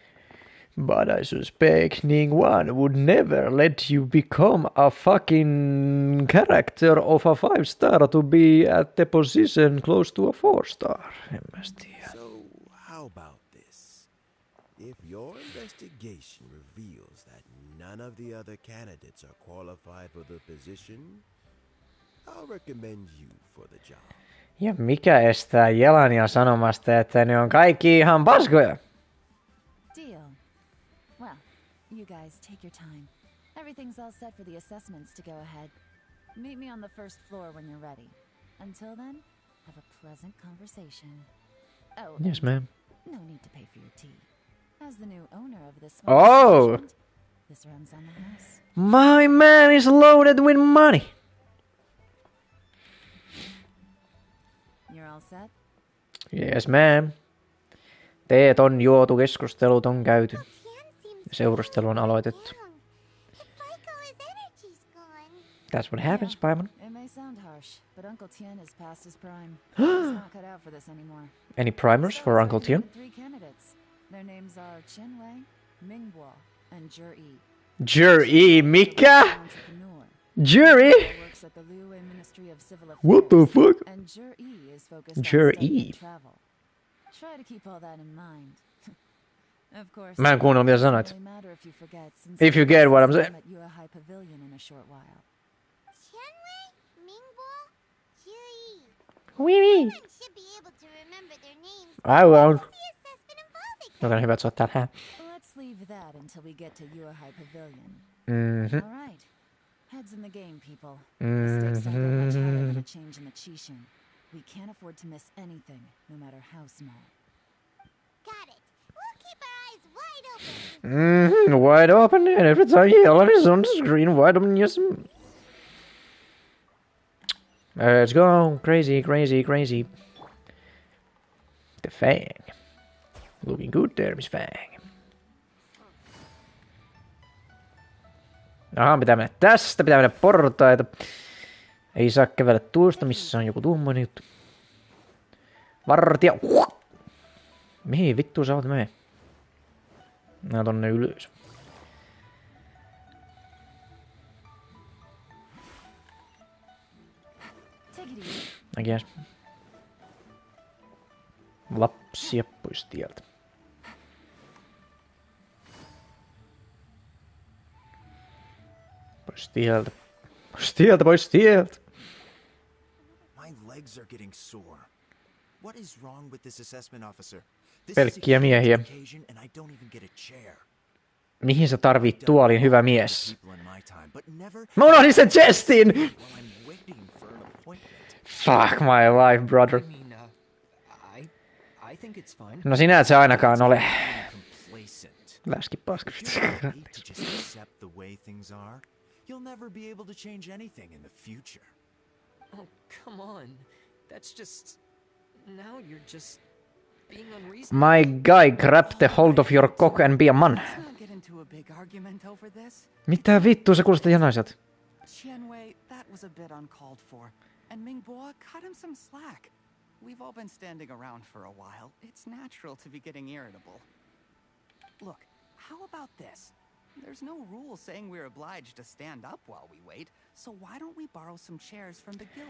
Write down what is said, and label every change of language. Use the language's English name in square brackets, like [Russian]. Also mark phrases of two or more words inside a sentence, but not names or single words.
[English] But I suspect Ningguang would never let you become a fucking character of a 5-star to be at the position close to a 4-star. So, how about this? If your investigation reveals that none of the other candidates are qualified for the position, I'll recommend you for the job. [Finnish] Ja mikä estää Jelania sanomasta, että ne on kaikki ihan paskoja? [English] Deal. Well, you guys take your time. Everything's all set for the assessments to go ahead. Meet me on the first floor when you're ready. Until then, have a pleasant conversation. Oh, yes, ma'am. No need to pay for your tea. As the new owner of this this runs on the house. My man is loaded with money. You're all set? Yes, ma'am. [Finnish] Teet on juotu, keskustelut on käyty. Seurustelu on aloitettu. [English] That's what happens, Paimon. It may sound harsh, but Uncle Tien is past his prime. He's not cut out for this anymore. Any primers for Uncle Tien? 3 candidates. Their names are Qianwei, Mingguo, and Zhi. Zhi, Mika? Zhi? Works at the Liyue Ministry of Civil Affairs. What the fuck? And Zhi is focused on Zhi. and travel. Try to keep all that in mind. Of course. [Finnish] Mä en kuunnellut mitä sanoit. [English] Really matter if you forget, since If you get what I'm saying. at Yuehai Pavilion in a short while. Qianwei, Mingguo, Zhi. [French] Oui, oui. [English] Everyone should be able to remember their names. I won't. The assessment involving [Finnish] Joten hyvä, että sä oot täällä. [English] Let's leave that until we get to Yuehai Pavilion. Mhm. All right. Heads in the game, people. Mistakes don't get much harder than a change in the Qixing. We can't afford to miss anything, no matter how small. Got it. We'll keep our eyes wide open. Wide open, and every time Yelan is on the screen, wide open, yes. Let's go. Crazy, crazy, crazy. The Fang. Looking good there, Miss Fang. [Finnish] Aha, pitää mennä tästä, pitää mennä portaita. Ei saa kävellä tuosta, missä on joku tuommoinen juttu. Vartija. Mihin vittu sä oot mene? Nää tonne ylös. [English] I guess. [Finnish] Lapsia pois tieltä. Pois tieltä. Pois tieltä, pois tieltä. [English] My legs are getting sore. What is wrong with this assessment officer? [Finnish] Pelkkiä miehiä. Mihin sä tarvit tuolin, hyvä mies? Mä unohdin sen chestin! [English] Fuck my life, brother. [Finnish] No sinä et se ainakaan ole. Läski paska. [English] You'll never be able to change anything in the future. Oh, come on. That's just... Now you're just being unreasonable. My guy, grab the hold of your cock and be a man. Let's not get into a big argument over this. [Finnish] Mitä vittua sä kuulostat janaiselta? [English] Qianwei, that was a bit uncalled for. And Mingguo, cut him some slack. We've all been standing around for a while. It's natural to be getting irritable. Look, how about this? There's no rule saying we're obliged to stand up while we wait, so why don't we borrow some chairs from the guild?